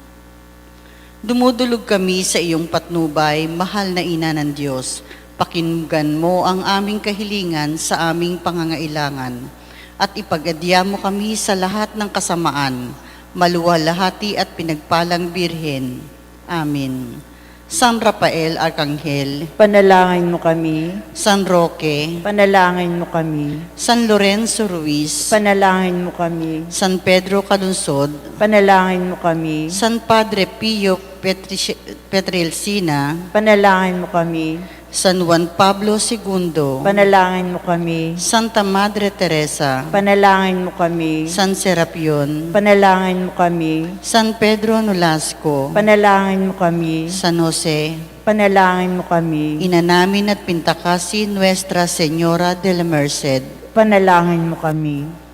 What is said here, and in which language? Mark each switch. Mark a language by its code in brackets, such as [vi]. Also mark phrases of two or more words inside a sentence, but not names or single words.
[tl] Dumudulog kami sa iyong patnubay, mahal na Ina ng Diyos. Pakinggan mo ang aming kahilingan sa aming pangangailangan at ipag-adya mo kami sa lahat ng kasamaan, maluwalhati at pinagpalang Birhen. Amen. San Rafael Arkanghel, Panalangin mo kami. San Roque, Panalangin mo kami. San Lorenzo Ruiz, Panalangin mo kami. San Pedro Calunsod, Panalangin mo kami. San Padre Pio Petrelsina, Panalangin mo kami. San Juan Pablo II, Panalangin mo kami. Santa Madre Teresa, Panalangin mo kami. San Serapion, Panalangin mo kami. San Pedro Nolasco, Panalangin mo kami. San Jose, Panalangin mo kami. Ina namin at Pintakasi Nuestra Señora de la Merced, Panalangin mo kami.